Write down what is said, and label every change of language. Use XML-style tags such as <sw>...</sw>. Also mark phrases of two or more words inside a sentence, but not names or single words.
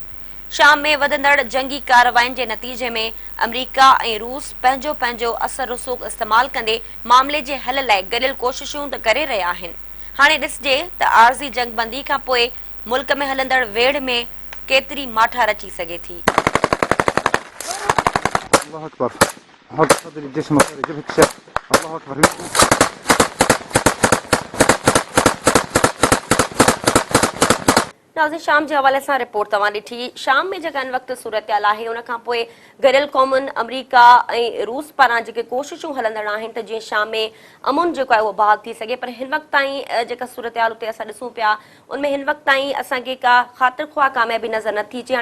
<sd>शाम में वधंदड़ जंगी कार्रवाइनि जे नतीजे में अमरीका ऐं रूस पंहिंजो पंहिंजो असर रसूख़ इस्तेमाल कंदे मामले जे हल लाइ गॾियल कोशिशूं त करे रहिया आहिनि। हाणे ॾिसिजे त आरज़ी जंगबंदी खां पोइ मुल्क में हलंदड़ वेढ़ में केतिरी माठार अची सघे थी।</sd> <ar>الله أكبر. حط صدري جسمك جبهة الشر. الله أكبر.</ar> <sd>नाज़रीन, शाम जे हवाले सां रिपोर्ट तव्हां ॾिठी। शाम में जेका हिन वक़्तु सूरतहाल आहे उन खां पोइ गॾियल क़ौमुनि अमरीका ऐं रूस पारां जेके कोशिशूं हलंदड़ आहिनि त जीअं शाम में अमुन जेको आहे उहो बहाल थी सघे, पर हिन वक़्त ताईं जेका सूरतहाल उते असां ॾिसूं पिया उनमें हिन वक़्त ताईं असांखे का ख़ातिर ख़्वाह कामयाबी नज़र नथी अचे।</sd>